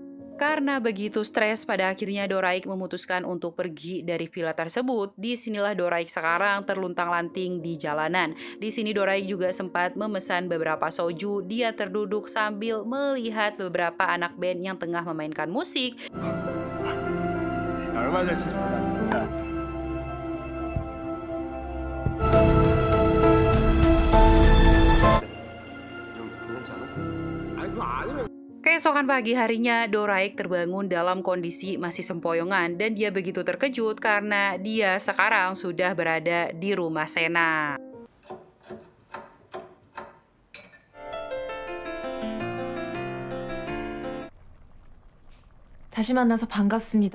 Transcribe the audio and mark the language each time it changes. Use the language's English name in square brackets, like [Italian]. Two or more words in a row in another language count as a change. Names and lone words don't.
[Indonesian] Karena begitu stres, pada akhirnya Doraik memutuskan untuk pergi dari villa tersebut. Disinilah Doraik sekarang terluntang-lanting di jalanan. Di sini Doraik juga sempat memesan beberapa soju. Dia terduduk sambil melihat beberapa anak band yang tengah memainkan musik. [Korean] 얼마 잘 치죠? 자. [Indonesian] Keesokan pagi harinya, Doraik terbangun dalam kondisi masih sempoyongan dan dia begitu terkejut karena dia sekarang sudah berada di rumah Sena. [Korean] 다시 만나서 반갑습니다.